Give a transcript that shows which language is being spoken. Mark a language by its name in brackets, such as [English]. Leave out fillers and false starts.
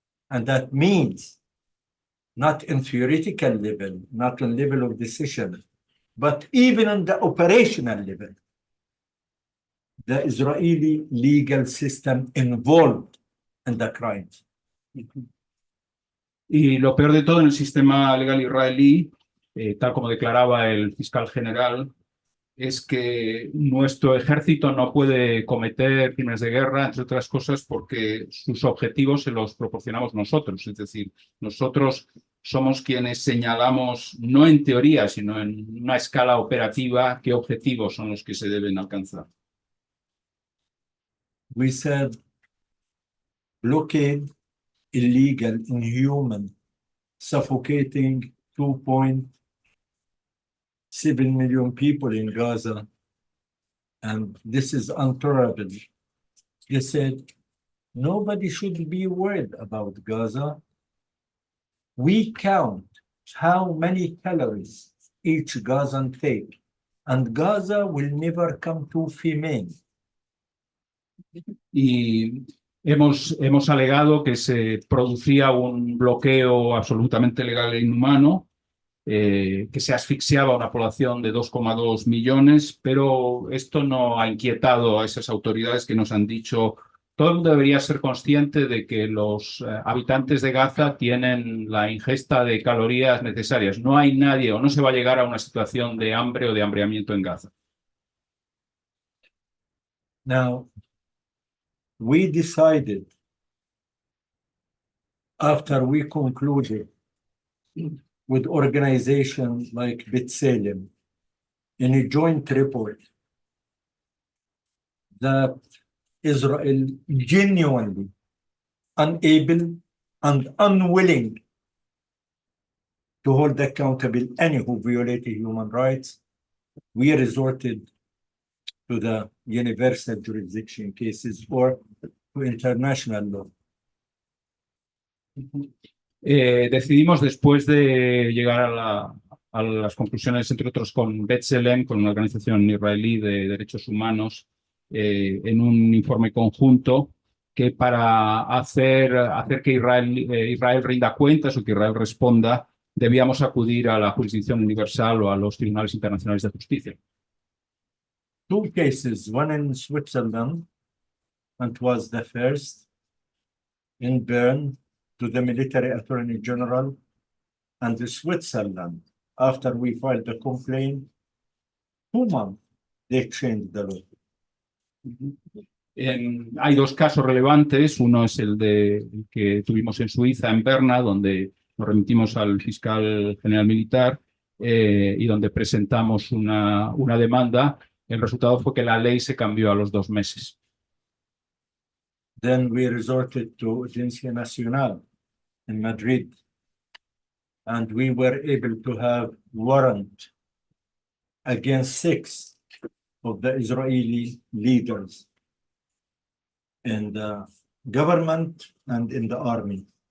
[English] And that means not in theoretical level, not on level of decision, but even on the operational level. The Israeli legal system involved in the crimes. [Spanish] Y lo peor de todo, en el sistema legal israelí, tal como declaraba el fiscal general, es que nuestro ejército no puede cometer crímenes de guerra, entre otras cosas, porque sus objetivos se los proporcionamos nosotros. Es decir, nosotros somos quienes señalamos, no en teoría, sino en una escala operativa, qué objetivos son los que se deben alcanzar. [English] We said blockade, illegal, inhuman, suffocating 2.7 million people in Gaza, and this is intolerable. They said, nobody should be worried about Gaza. We count how many calories each Gazan take, and Gaza will never come to female. [Spanish] Y hemos alegado que se producía un bloqueo absolutamente legal e inhumano, que se asfixiaba a una población de 2,2 millones, pero esto no ha inquietado a esas autoridades que nos han dicho: todo el mundo debería ser consciente de que los habitantes de Gaza tienen la ingesta de calorías necesarias. No hay nadie o no se va a llegar a una situación de hambre o de hambriamiento en Gaza. [English] Now, we decided, after we concluded with organizations like B'Tselem in a joint report, that Israel genuinely unable and unwilling to hold accountable any who violated human rights, we resorted to the universal jurisdiction cases or to international law. [Spanish] Decidimos, después de llegar a las conclusiones, entre otros con B'Tselem, con una organización israelí de derechos humanos, en un informe conjunto, que para hacer que Israel rinda cuentas o que Israel responda, debíamos acudir a la jurisdicción universal o a los tribunales internacionales de justicia. [English] Two cases, one in Switzerland, and was the first in Bern to the military attorney general, and the Switzerland, after we filed the complaint, 2 months, they changed the law. [Spanish] Hay dos casos relevantes. Uno es el que tuvimos en Suiza, en Berna, donde nos remitimos al fiscal general militar y donde presentamos una demanda. El resultado fue que la ley se cambió a los 2 meses. [English] Then we resorted to Agencia Nacional in Madrid, and we were able to have warrant against 6 of the Israeli leaders in the government and in the army.